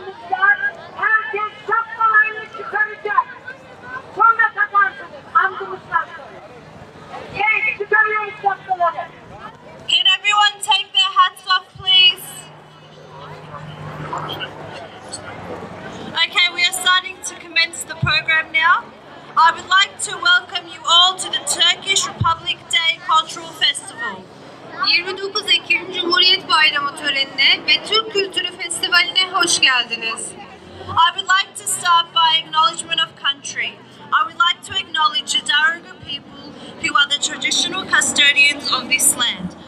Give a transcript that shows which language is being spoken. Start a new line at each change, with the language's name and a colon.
Turkish: Herkes şapkalarını çıkaracak. Sonra takarsınız. Andımızdan sonra. Genç çıkarıyoruz şapkaları.
English: Can everyone take their hats off, please? Okay, we are starting to commence the program now. I would like to welcome you all to the Turkish Republic Day Cultural Festival.
Turkish: 29 Ekim Cumhuriyet Bayramı törenine ve Türk Kültürü Festivali'ne hoş geldiniz.
English: I would like to start by acknowledgement of country. I would like to acknowledge the Darug people who are the traditional custodians of this land.